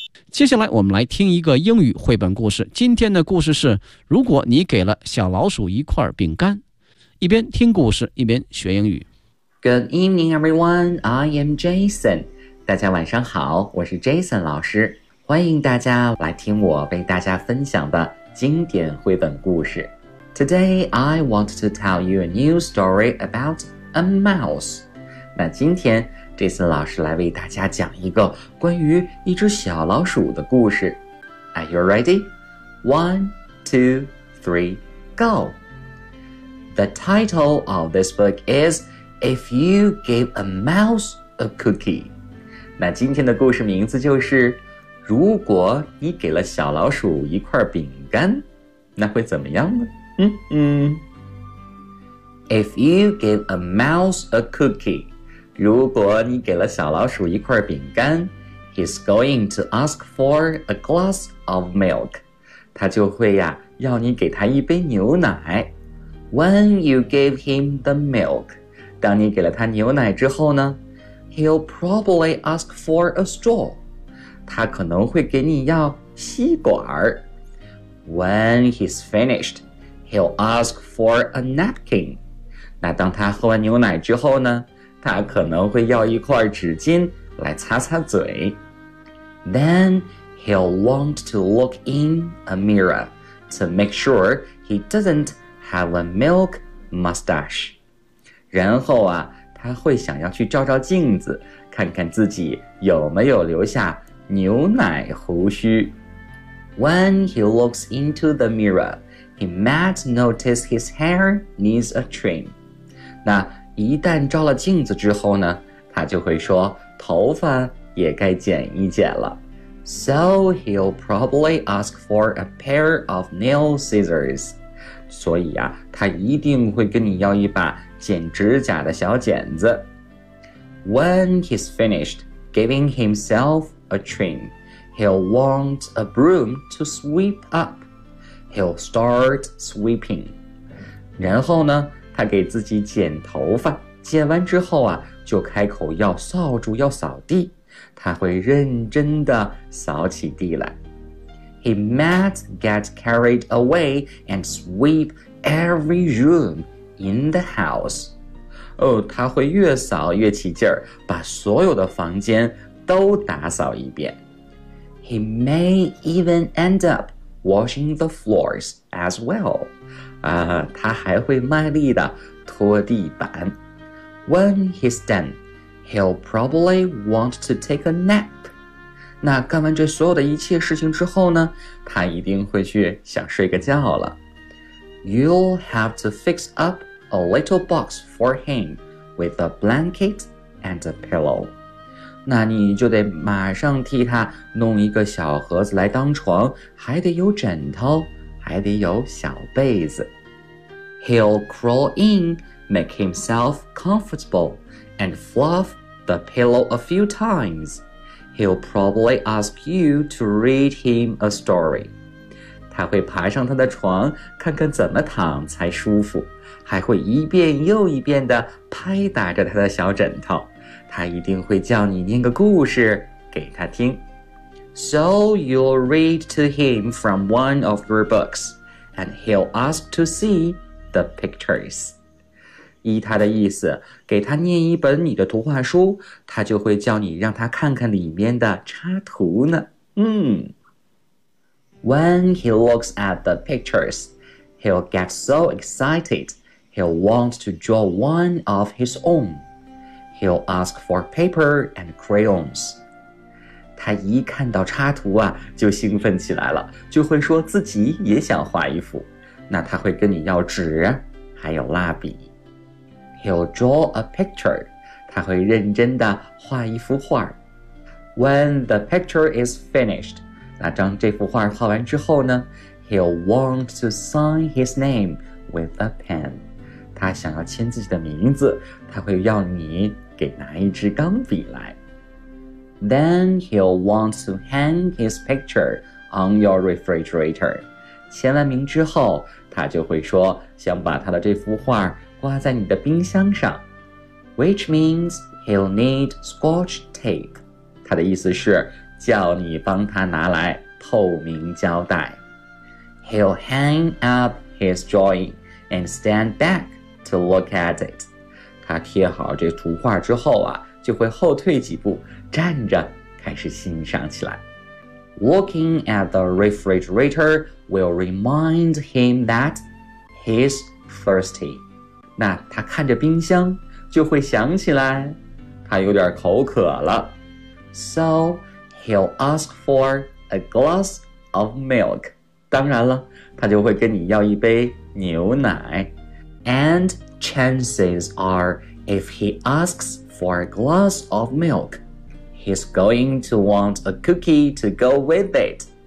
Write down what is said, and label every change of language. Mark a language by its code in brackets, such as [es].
[zh] 接下来我们来听一个英语绘本故事。今天的故事是如果你给了小老鼠一块饼干。一边听故事一边学英语。 [en] Good evening, everyone. I am Jason. [zh] 大家晚上好，我是 Jason 老师，欢迎大家来听我为大家分享的经典绘本故事。 [en] Today I want to tell you a new story about a mouse. [zh] 那今天 Jason 老师来为大家讲一个关于一只小老鼠的故事。 [en] Are you ready? 1, 2, 3, go! The title of this book is If You Give a Mouse a Cookie. [zh] 那今天的故事名字就是如果你给了小老鼠一块饼干那会怎么样呢 [en] If you give a mouse a cookie [zh] 如果你给了小老鼠一块饼干 [en] He's going to ask for a glass of milk [zh] 他就会呀要你给他一杯牛奶 [en] When you give him the milk [zh] 当你给了他牛奶之后呢 [en] He'll probably ask for a straw. [zh] 他可能会给你要吸管。 [en] When he's finished, he'll ask for a napkin. [zh] 那当他喝完牛奶之后呢，他可能会要一块纸巾来擦擦嘴。 [en] Then he'll want to look in a mirror to make sure he doesn't have a milk mustache. [zh] 然后啊他会想要去照照镜子，看看自己有没有留下牛奶胡须。 [en] When he looks into the mirror, he might notice his hair needs a trim. [zh] 那一旦照了镜子之后呢，他就会说头发也该剪一剪了。 [en] So he'll probably ask for a pair of nail scissors. [zh] 所以啊，他一定会跟你要一把剪指甲的小剪子。 [en] When he's finished giving himself a trim, He'll want a broom to sweep up. He'll start sweeping. [zh] 然后呢，他给自己剪头发，剪完之后啊，就开口要扫帚，要扫地。他会认真地扫起地来。 [en] He might get carried away and sweep every room in the house. [zh] 哦，他会越扫越起劲儿，把所有的房间都打扫一遍。 [en] He may even end up washing the floors as well. [zh] 啊，他还会卖力地拖地板。 [en] When he's done, he'll probably want to take a nap. [zh] 那干完这所有的一切事情之后呢，他一定会去想睡个觉了。 [en] You'll have to fix up a little box for him with a blanket and a pillow. [zh] 那你就得马上替他弄一个小盒子来当床，还得有枕头，还得有小被子。 [en] He'll crawl in, make himself comfortable, and fluff the pillow a few times. He'll probably ask you to read him a story. [zh] 他会爬上他的床，看看怎么躺才舒服，还会一遍又一遍地拍打着他的小枕头。他一定会叫你念个故事给他听。 [en] So you'll read to him from one of your books, and he'll ask to see the pictures. [zh] 依他的意思，给他念一本你的图画书，他就会叫你让他看看里面的插图呢。 [en] When he looks at the pictures, he'll get so excited, he'll want to draw one of his own. He'll ask for paper and crayons. [zh] 他一看到插图啊，就兴奋起来了，就会说自己也想画一幅。那他会跟你要纸，还有蜡笔。 [en] He'll draw a picture. [zh] 他会认真地画一幅画。 [en] When the picture is finished, [zh] 那当这幅画画完之后呢， [en] he'll want to sign his name with a pen. [zh] 他想要签自己的名字，他会要你给拿一支钢笔来。 [en] Then he'll want to hang his picture on your refrigerator. [zh] 签完名之后，他就会说想把他的这幅画挂在你的冰箱上。 [en] Which means he'll need scotch tape. [zh] 他的意思是叫你帮他拿来透明胶带。 [en] He'll hang up his drawing and stand back to look at it. [zh] 他贴好这图画之后啊，就会后退几步，站着开始欣赏起来。 [en] Looking at the refrigerator will remind him that he's thirsty. [zh] 那他看着冰箱，就会想起来他有点口渴了。 [en] So he'll ask for a glass of milk. [zh] 当然了，他就会跟你要一杯牛奶。 [en] AndChances are, if he asks for a glass of milk, he's going to want a cookie to go with it.